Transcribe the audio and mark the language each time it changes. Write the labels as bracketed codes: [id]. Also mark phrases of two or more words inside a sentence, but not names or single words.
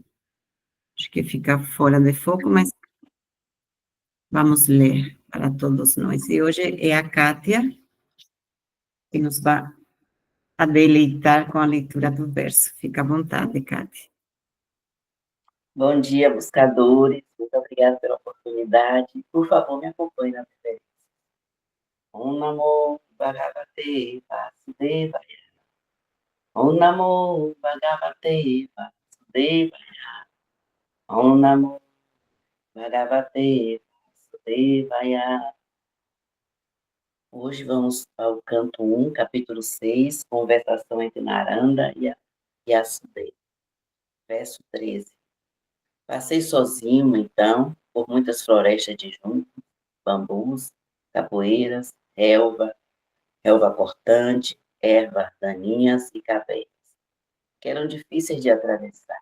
[pt] Acho que fica fora de foco, mas vamos ler para todos nós. E hoje é a Kátia que nos vai a deleitar com a leitura do verso. Fica à vontade, Kátia. Bom dia, buscadores. Muito obrigada pela oportunidade. Por favor, me acompanhe na referência. [sa] Om Namo Bhagavate Vasudevaya. Om Namo Bhagavate Vasudevaya. Om Namo Bhagavate Vasudevaya. [pt] Hoje vamos ao canto 1, capítulo 6, conversação entre Naranda e Asudeva. Verso 13. Passei sozinho, então, por muitas florestas de juncos, bambus, capoeiras, relva cortante, ervas daninhas e cavernas, que eram difíceis de atravessar.